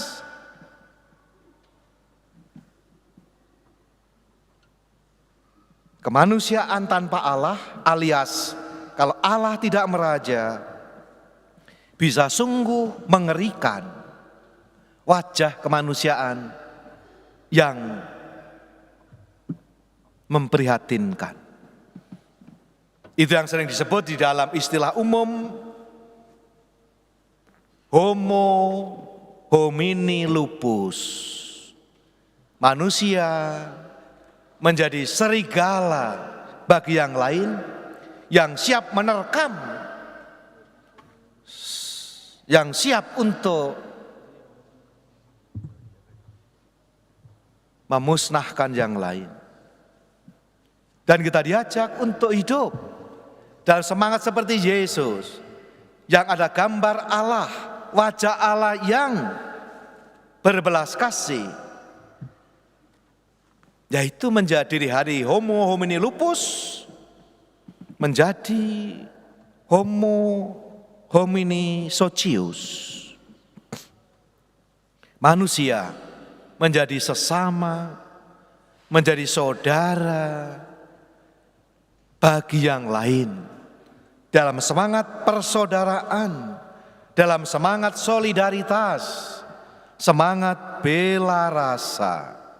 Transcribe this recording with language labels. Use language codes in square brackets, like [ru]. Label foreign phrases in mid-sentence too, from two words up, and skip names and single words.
[id] Kemanusiaan tanpa Allah, alias kalau Allah tidak meraja, bisa sungguh mengerikan. Wajah kemanusiaan yang memprihatinkan. Itu yang sering disebut di dalam istilah umum [la] Homo homini lupus. [id] Manusia menjadi serigala bagi yang lain, yang siap menerkam, yang siap untuk memusnahkan yang lain. Dan kita diajak untuk hidup dalam semangat seperti Yesus, yang ada gambar Allah, wajah Allah yang berbelas kasih, yaitu menjadi di hari [la] Homo homini lupus, [id] menjadi [la] Homo homini socius. [id] Manusia menjadi sesama, menjadi saudara bagi yang lain, dalam semangat persaudaraan, dalam semangat solidaritas, semangat bela rasa.